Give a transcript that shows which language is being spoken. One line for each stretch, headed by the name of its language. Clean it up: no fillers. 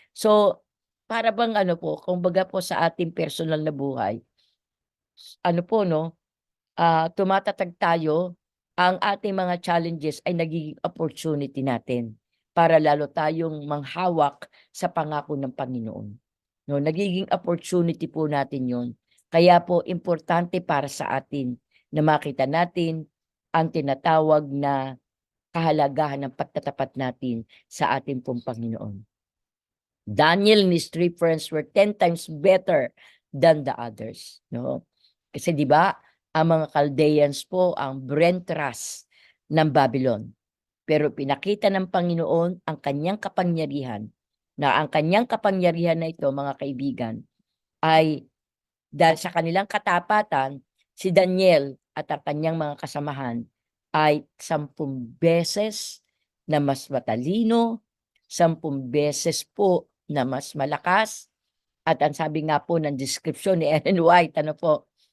Filipino: So, para bang ano po, kumbaga po sa ating personal na buhay, ano po 'no, tumatatag tayo, ang ating mga challenges ay nagiging opportunity natin para lalo tayong manghawak sa pangako ng Panginoon. 'No, nagiging opportunity po natin 'yon. Kaya po importante para sa atin na makita natin ang tinatawag na kahalagahan ng pagtatapat natin sa ating pong Panginoon.
English: Daniel and his 3 friends were 10 times better than the others, no?
Filipino: Kasi 'di ba, ang mga Chaldeans po ang brain trust ng Babylon. Pero pinakita ng Panginoon ang kanyang kapangyarihan, na ang kanyang kapangyarihan na ito, mga kaibigan, ay dahil sa kanilang katapatan, si Daniel at ang kanyang mga kasamahan ay 10 beses na mas matalino, 10 beses po na mas malakas, at ang sabi nga po ng description ni Ellen White, ano po,